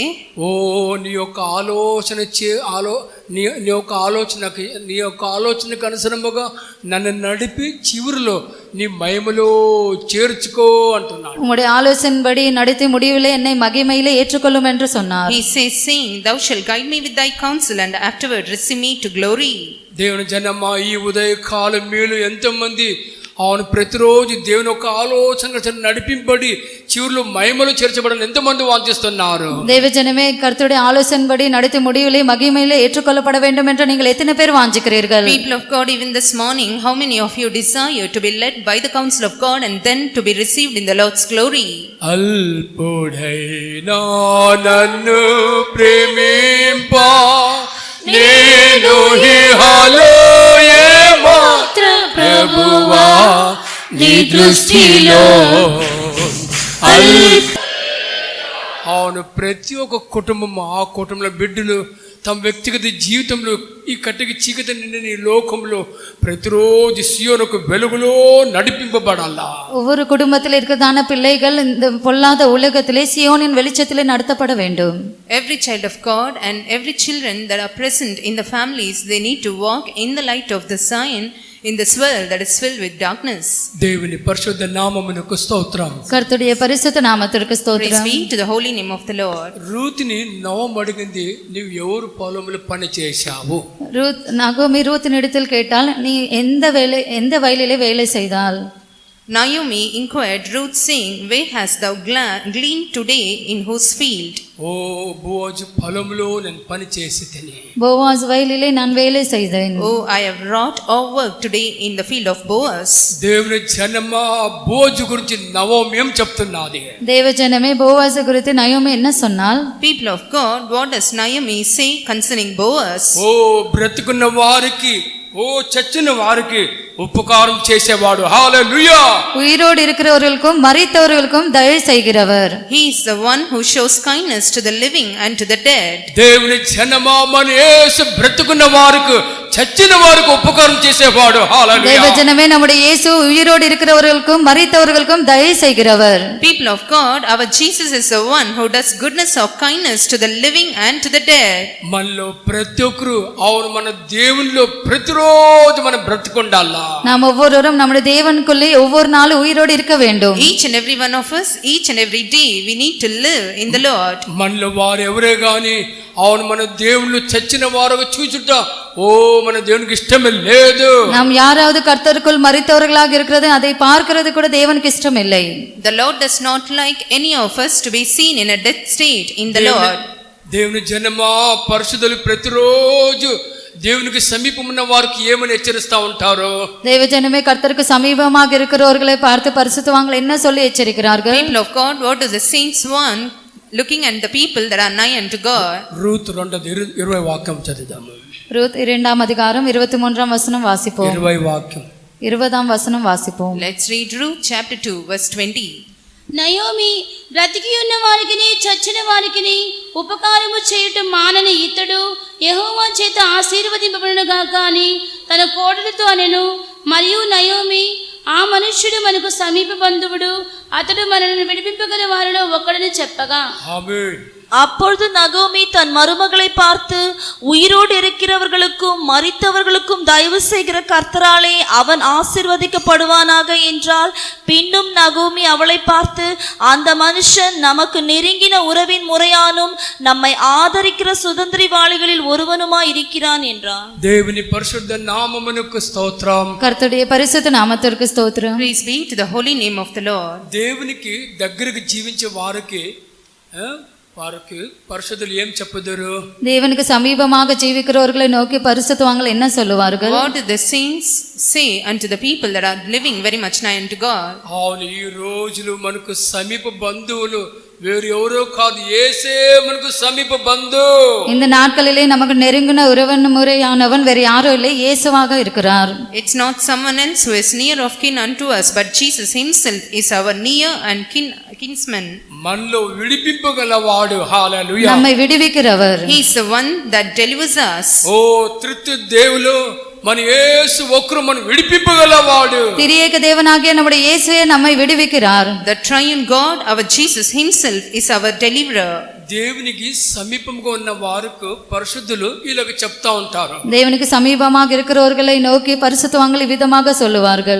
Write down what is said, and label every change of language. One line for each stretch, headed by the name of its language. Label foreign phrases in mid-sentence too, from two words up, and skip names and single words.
Telugu: ఓ నీ యొక్క ఆలోచనకు అనుసరముగా నన్ను నడిపి చివరిలో నీ మహిమలో చేర్చుకో అంటున్నాడు.
Tamil: உம்முடைய ஆலோசனைப்படி நடத்தி முடிவிலே என்னை மகிமையிலே ஏற்றுக்கொள்ளும் என்று சொன்னார்.
English: He says, saying, thou shalt guide me with thy counsel and afterward receive me to glory.
Telugu: దేవుని జనమా, ఈ ఉదయకాలం మీలో ఎంతమంది అవును ప్రతిరోజు దేవుని యొక్క ఆలోచన నడిపింపబడి చివరిలో మహిమలో చేర్చబడని ఎంతమంది వాంఛిస్తున్నారు?
Tamil: தேவஜனமே, கர்த்தருடைய ஆலோசனைப்படி நடத்தி முடிவிலே மகிமையிலே ஏற்றுக்கொள்ளப்பட வேண்டும் என்று நீங்கள் எத்தனை பேர் வாஞ்சிக்கிறீர்கள்?
English: People of God, even this morning, how many of you desire to be led by the counsel of God and then to be received in the Lord's glory?
Telugu: అల్పుడైనా నన్ను ప్రేమింపా నేను ఇహలో ఏమాత్ర ప్రభువా నీ దృష్టిలో. అవును, ప్రతి ఒక్క కుటుంబం ఆ కుటుంబంలో బిడ్డలు తమ వ్యక్తిగత జీవితంలో ఈ కట్టికి చీకటి నిండిన ఈ లోకంలో ప్రతిరోజు సియోనుకు వెలుగులో నడిపింపబడాలా.
Tamil: ஒவ்வொரு குடும்பத்தில் இருக்கிறதான பிள்ளைகள் இந்த பொல்லாத உலகத்திலே சியோனின் வெளிச்சத்திலே நடத்தப்பட வேண்டும்.
English: Every child of God and every children that are present in the families, they need to walk in the light of the Zion in this world that is filled with darkness.
Telugu: దేవుని పరిశుద్ధ నామమునకు స్తోత్రం.
Tamil: கர்த்தருடைய பரிசுத்த நாமத்திற்கு
English: Praise
Tamil: ஸ்தோத்திரம்.
English: be to the holy name of the Lord.
Telugu: రూతుని నవమడిగింది, నీవు ఎవరు పొలంలో పని చేశావు?
Tamil: நகோமி ரூத்தினிடத்தில் கேட்டால், நீ எந்த வயலிலே வேலை செய்தால்?
English: Naomi inquired Ruth, saying, Where hast thou gleaned today, in whose field?
Telugu: ఓ బోజు పొలంలో నేను పని చేసి తిని.
Tamil: போவாஸ் வயலிலே நான் வேலை செய்தேன்.
English: Oh, I have wrought or worked today in the field of Boaz.
Telugu: దేవుని జనమా బోజు గురించి నవోమి ఏం చెప్తున్నది?
Tamil: தேவஜனமே, போவாஸ் குறித்து நயோமி என்ன சொன்னால்?
English: People of God, what does Naomi say concerning Boaz?
Telugu: ఓ బ్రతుకున్న వారికి, ఓ చచ్చిన వారికి ఉపకారం చేసేవాడు. హల్లెలూయా.
Tamil: உயிரோடு இருக்கிறவர்களுக்கும் மரித்தவர்களுக்கும் தயவு செய்கிறவர்.
English: He is the one who shows kindness to the living and to the dead.
Telugu: దేవుని జనమా మన యేసు బ్రతుకున్న వారికి, చచ్చిన వారికి ఉపకారం చేసేవాడు. హల్లెలూయా.
Tamil: தேவஜனமே, நம்முடைய இயேசு உயிரோடு இருக்கிறவர்களுக்கும் மரித்தவர்களுக்கும் தயவு செய்கிறவர்.
English: People of God, our Jesus is the one who does goodness or kindness to the living and to the dead.
Telugu: మనలో ప్రతి ఒక్కరు అవును మన దేవునిలో ప్రతిరోజు మనం బ్రతుకుండాలా.
Tamil: நாம் ஒவ்வொருவரும் நம்முடைய தேவனுக்குள்ளே ஒவ்வொரு நாளும் உயிரோடு இருக்க வேண்டும்.
English: Each and every one of us, each and every day, we need to live in the Lord.
Telugu: మనలో వారు ఎవరే గాని అవును మన దేవుళ్ళు చచ్చిన వారు చూచుట ఓ మన దేవునికి ఇష్టమే లేదు.
Tamil: நாம் யாராவது கர்த்தருக்குள் மரித்தவர்களாக இருக்கிறது அதை பார்க்கிறது கூட தேவனுக்கு இஷ்டம் இல்லை.
English: The Lord does not like any of us to be seen in a dead state in the Lord.
Telugu: దేవుని జనమా పరిశుద్ధులు ప్రతిరోజు దేవునికి సమీపమున్న వారికి ఏమని హెచ్చరిస్తా ఉంటారు?
Tamil: தேவஜனமே, கர்த்தருக்கு சமீபமாக இருக்கிறவர்களை பார்த்து பரிசுத்தவான்கள் என்ன சொல்லி எச்சரிக்கிறார்கள்?
English: People of God, what does the saints want looking at the people that are nigh unto God?
Telugu: రూతు 2:20 వాక్యం చదువుదాము.
Tamil: ரூத் 2ஆம் அதிகாரம் 23ஆம் வசனம் வாசிப்போம்.
Telugu: 20 వాక్యం.
Tamil: 20ஆம் வசனம் வாசிப்போம்.
English: Let's read Ruth chapter 2 verse 20.
Telugu: నయోమి బ్రతికి ఉన్న వారికిని చచ్చిన వారికిని ఉపకారము చేయుట మానని ఇతడు యెహోవా చేత ఆశీర్వదింపబడునుగాక అని తన కోడలితో అనెను. మరియు నయోమి, ఆ మనుష్యుడు మనకు సమీప బంధువుడు, అతడు మనల్ని విడిపింపగల వారిలో ఒకడని చెప్పగా, ఆమేన్.
Tamil: அப்பொழுது நகோமி தன் மருமகளை பார்த்து, உயிரோடு இருக்கிறவர்களுக்கும் மரித்தவர்களுக்கும் தயவு செய்கிற கர்த்தராலே அவன் ஆசீர்வதிக்கப்படுவானாக என்றால், பின்னும் நகோமி அவளை பார்த்து, அந்த மனுஷன் நமக்கு நெருங்கின உறவின் முறையானும் நம்மை ஆதரிக்கிற சுதந்திரிவாளிகளில் ஒருவனுமாய் இருக்கிறான் என்றான்.
Telugu: దేవుని పరిశుద్ధ నామమునకు స్తోత్రం.
Tamil: கர்த்தருடைய பரிசுத்த நாமத்திற்கு ஸ்தோத்திரம்.
English: Praise be to the holy name of the Lord.
Telugu: దేవునికి దగ్గరికి జీవించే వారికి పరిశుద్ధులు ఏం చెప్పుదురు?
Tamil: தேவனுக்கு சமீபமாக ஜீவிக்கிறவர்களை நோக்கி பரிசுத்தவான்கள் என்ன சொல்லுவார்கள்?
English: What do the saints say unto the people that are living very much nigh unto God?
Telugu: అవును, ఈ రోజులు మనకు సమీప బంధువులు வேறு ఎవరో కాదు, యేసే మనకు సమీప బంధువు.
Tamil: இந்த நாட்களிலே நமக்கு நெருங்கின உறவன் முறையானவன் வேறு யாரும் இல்லை, இயேசுவாக இருக்கிறார்.
English: It's not someone else who is near of kin unto us, but Jesus himself is our near and kinsman.
Telugu: మనలో విడిపింపగలవాడు. హల్లెలూయా.
Tamil: நம்மை விடுவிக்கிறவர்.
English: He is the one that delivers us.
Telugu: ఓ త్రిత్వ దేవులు మన యేసు ఒక్కరు మన విడిపింపగలవాడు.
Tamil: திரியேக தேவனாகிய நம்முடைய இயேசுவே நம்மை விடுவிக்கிறார்.
English: The triune God, our Jesus himself is our deliverer.
Telugu: దేవునికి సమీపంగా ఉన్న వారికి పరిశుద్ధులు ఇలాగ చెప్తా ఉంటారు.
Tamil: தேவனுக்கு சமீபமாக இருக்கிறவர்களை நோக்கி பரிசுத்தவான்கள் விதமாக சொல்லுவார்கள்.